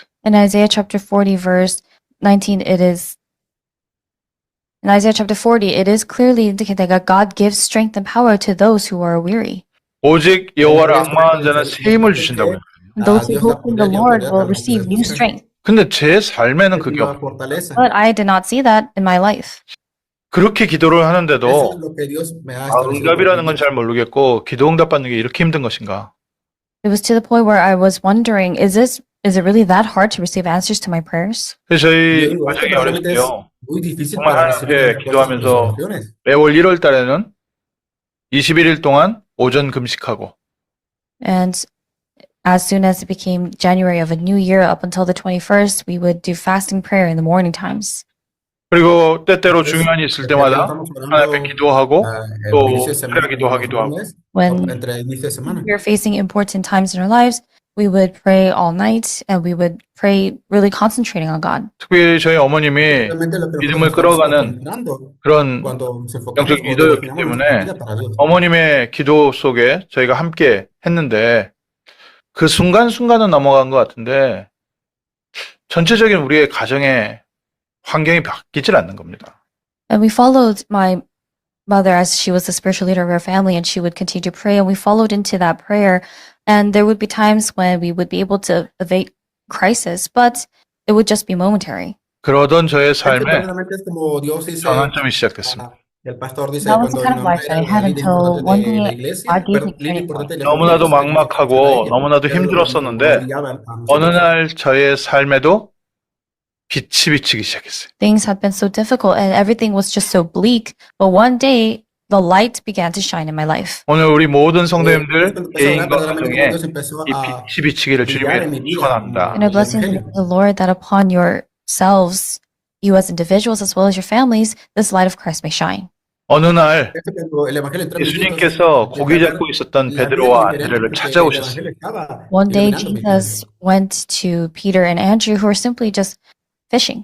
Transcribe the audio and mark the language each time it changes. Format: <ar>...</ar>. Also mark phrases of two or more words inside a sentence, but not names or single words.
<en>In Isaiah chapter 40, verse 19, in Isaiah chapter 40, it is clearly indicated that God gives strength and power to those who are weary.</en> <ko>오직 여호와를 악망하는 자는 새 힘을 주신다고 했어요.</ko> <en>And those who</en> <es>Dios da</es> <en>hope in the</en> <es>poder y</es> <en>Lord</en> <es>autoridad</es> <en>will</en> <es>a los que</es> <en>receive</en> <es>le</es> <en>new</en> <es>buscan.</es> <en>strength.</en> <ko>근데 제 삶에는</ko> <es>Es</es> <ko>그게</ko> <es>nueva</es> <ko>없어요.</ko> <es>fortaleza.</es> <en>But I did not see that in my life.</en> <ko>그렇게 기도를</ko> <es>Eso es</es> <ko>하는데도</ko> <es>lo que Dios me ha</es> <ko>아,</ko> <es>establecido para</es> <ko>응답이라는 건</ko> <es>vivir.</es> <ko>잘 모르겠고 기도 응답 받는 게 이렇게 힘든 것인가?</ko> <en>It was to the point where I was wondering, is it really that hard to receive answers to my prayers?</en> <ko>그래서</ko> <es>Yo</es> <ko>저희</ko> <es>digo, esto</es> <ko>가정이</ko> <es>verdaderamente es</es> <ko>어렸어요.</ko> <es>muy difícil</es> <ko>정말</ko> <es>para recibir</es> <ko>하나님께</ko> <es>las respuestas a mis</es> <ko>기도하면서</ko> <es>oraciones.</es> <ko>매월 1월 달에는 21일 동안 오전 금식하고</ko> <en>And as soon as it became January of a new year, up until the 21st, we would do fasting prayer in the morning times.</en> <ko>그리고 때때로 중요한 일 있을 때마다</ko> <es>Estamos</es> <ko>하나님 앞에</ko> <es>orando</es> <ko>기도하고</ko> <es>el</es> <ko>또</ko> <es>inicio de semana,</es> <ko>새벽 기도하기도</ko> <es>un</es> <ko>하고</ko> <es>mes,</es> <en>When</en> <es>entre inicio de semana.</es> <en>we were facing important times in our lives, we would pray all night and we would pray really concentrating on God.</en> <ko>특별히 저희 어머님이</ko> <es>Realmente lo que</es> <ko>믿음을</ko> <es>nosotros estamos</es> <ko>끌어가는</ko> <es>concentrando</es> <ko>그런</ko> <es>cuando nos enfocamos</es> <ko>영적</ko> <es>o</es> <ko>리더였기</ko> <es>destinamos</es> <ko>때문에</ko> <es>nuestra vida para Dios.</es> <ko>어머님의 기도 속에 저희가 함께 했는데 그 순간순간은 넘어간 것 같은데 전체적인 우리의 가정의 환경이 바뀌질 않는 겁니다.</ko> <en>And we followed my mother as she was the spiritual leader of our family, and she would continue to pray, and we followed into that prayer. And there would be times when we would be able to evade crisis, but it would just be momentary.</en> <ko>그러던 저의</ko> <es>Es que</es> <ko>삶에</ko> <es>verdaderamente es como Dios dice,</es> <ko>전환점이 시작됐습니다.</ko> <es>el pastor dice,</es> <en>That was the</en> <es>cuando</es> <en>kind of</en> <es>mi mamá</es> <en>life that I</en> <es>era</es> <en>had</en> <es>la líder</es> <en>until</en> <es>importante</es> <en>one</en> <es>de la</es> <en>day</en> <es>iglesia,</es> <en>God gave me</en> <es>líder</es> <en>turning point.</en> <es>importante de la familia,</es> <ko>너무나도</ko> <es>yo sabía que tenía que escuchar a</es> <ko>막막하고</ko> <es>ella.</es> <ko>너무나도</ko> <es>Era lo que nos</es> <ko>힘들었었는데</ko> <es>guiaba a</es> <ko>어느</ko> <es>nosotros.</es> <ko>날 저의 삶에도 빛이 비치기 시작했어요.</ko> <en>Things had been so difficult and everything was just so bleak, but one day the light began to shine in my life.</en> <ko>오늘 우리 모든</ko> <es>Dios</es> <ko>성도님들</ko> <es>empezó a orar</es> <ko>개인과</ko> <es>verdaderamente como</es> <ko>가정에</ko> <es>Dios empezó</es> <ko>이</ko> <es>a</es> <ko>빛이 비치기를</ko> <es>brillar en</es> <ko>주님의</ko> <es>mi vida</es> <ko>축원합니다.</ko> <en>And I bless you in the name of the Lord that upon yourselves, you as individuals as well as your families, this light of Christ may shine.</en> <ko>어느 날</ko> <es>Es que cuando el evangelio entró en mis vidas,</es> <ko>예수님께서 고기</ko> <es>empecé a</es> <ko>잡고</ko> <es>ver</es> <ko>있었던</ko> <es>la vida</es> <ko>베드로와</ko> <es>diferente</es> <ko>안드레를</ko> <es>porque el</es> <ko>찾아오셨어요.</ko> <es>evangelio estaba</es> <en>One day</en> <es>iluminando mi vida.</es> <en>Jesus went to Peter and Andrew who were simply just fishing.</en>